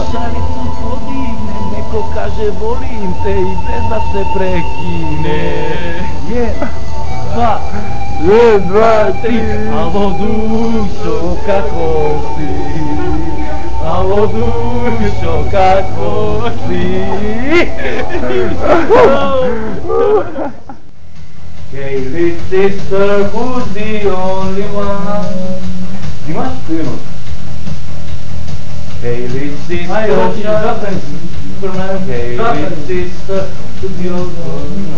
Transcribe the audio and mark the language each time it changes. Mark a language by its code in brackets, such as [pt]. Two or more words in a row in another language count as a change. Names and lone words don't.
[sr] Шарицу подигне, неко каже волим те и без да се прекине. Е, два, три. Ало душо, како си? Ало душо, како си? [en] Hey, little sister, who's the only one? [mk] Имаш? Имаш. [en] Hey, little sister, hey, little sister, who's the only one?